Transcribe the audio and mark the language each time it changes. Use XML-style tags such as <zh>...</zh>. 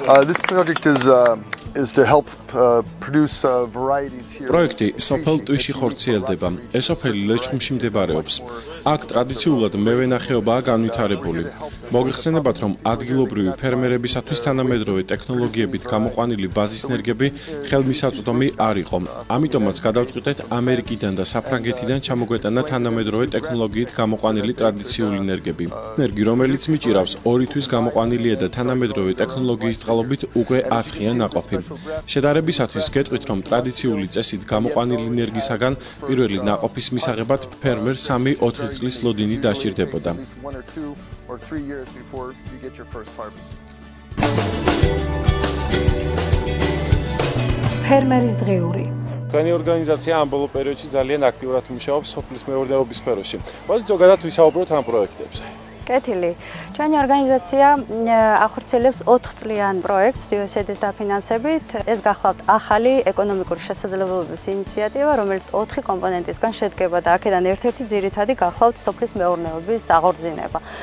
<en>This project is to help produce varieties here.</en> <ka>პროექტი სოფელ ტვიში ხორციელდება. ეს სოფელი ლეჩხუმში მდებარეობს. აქ ტრადიციულად მევენახეობაა განვითარებული. მოგეხსენებათ, რომ ადგილობრივი ფერმერებისათვის თანამედროვე ტექნოლოგიებით გამოყვანილი ვაზის ნერგები ხელმისაწვდომი არ იყო. ამიტომაც გადავწყვიტეთ ამერიკიდან და საფრანგეთიდან ჩამოგვეტანა თანამედროვე ტექნოლოგიით გამოყვანილი ტრადიციული ნერგები. ნერგი, რომელიც მიჭირავს 2 თვის გამოყვანილია და თანამედროვე ტექნოლოგიის წყალობით უკვე 100-ია ნაყოფი. შედარებისათვის გეტყვით, რომ ტრადიციული წესით გამოყვანილი ნერგისაგან პირველი ნაყოფის მისაღებად ფერმერს 3-4 წლის ლოდინი დასჭირდებოდა.</ka> <en>Or 3 years before you get your first harvest.</en> <ka>ფერმერის დღიური. თქვენი ორგანიზაცია ამ ბოლო პერიოდში ძალიან აქტიურად მუშაობს სოფლის მეურნეობის სფეროში. მოდით ზოგადად ვისაუბროთ ამ პროექტებზე. კეთილი. ჩვენი ორგანიზაცია ახორციელებს 4 წლიან პროექტს USAID-ის დაფინანსებით. ეს გახლავთ ახალი ეკონომიკური შესაძლებლობების ინიციატივა, რომელიც 4 კომპონენტისგან შედგება და აქედან ერთ-ერთი ძირითადი გახლავთ სოფლის მეურნეობის აღორძინება.</ka>